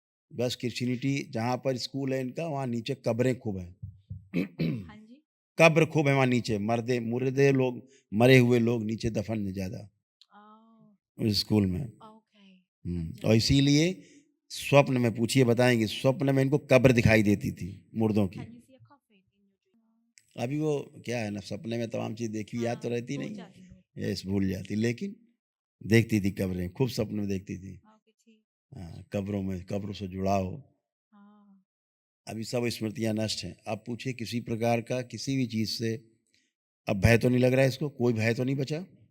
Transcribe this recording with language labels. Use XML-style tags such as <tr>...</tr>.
<hi>बस क्रिश्चियनिटी जहाँ पर स्कूल है इनका, वहाँ नीचे कब्रें खूब हैं। हाँ जी। कब्र खूब है वहाँ नीचे, मर्दे मुर्दे लोग, मरे हुए लोग नीचे दफन है ज़्यादा उस स्कूल में। ओके समझा। और इसीलिए स्वप्न में पूछिए बताएंगे, स्वप्न में इनको कब्र दिखाई देती थी मुर्दों की।</hi> <en>Can you see a coffin in your dream?</en> <hi>अभी वो क्या है ना, सपने में तमाम चीज़ देखी याद तो हाँ रहती भूल नहीं जाती है, हूँ। यस भूल जाती, लेकिन देखती थी कब्रें, खूब सपने में देखती थी। ओके ठीक। हाँ, कब्रों में, कब्रों से जुड़ाव। हाँ। अभी सब स्मृतियाँ नष्ट हैं। आप पूछिए किसी प्रकार का किसी भी चीज़ से अब भय तो नहीं लग रहा है इसको, कोई भय तो नहीं बचा?</hi>